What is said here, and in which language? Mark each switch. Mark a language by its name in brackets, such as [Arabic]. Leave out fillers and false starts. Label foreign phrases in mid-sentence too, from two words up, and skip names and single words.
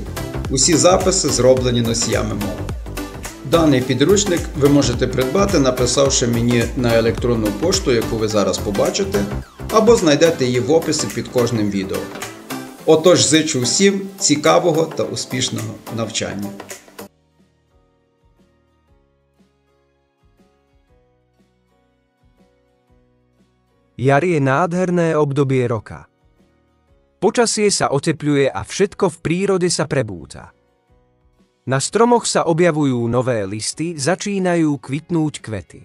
[Ukrainian] Усі записи зроблені носіями мови. Даний підручник ви можете придбати, написавши мені на електронну пошту, яку ви зараз побачите, або знайдете її в описі під кожним відео. Отож, зичу всім цікавого та успішного навчання. [Slovak] Jar je nádherné obdobie roka. Počasie sa otepľuje a všetko v prírode sa prebúda. Na stromoch sa objavujú nové listy, začínajú kvitnúť kvety.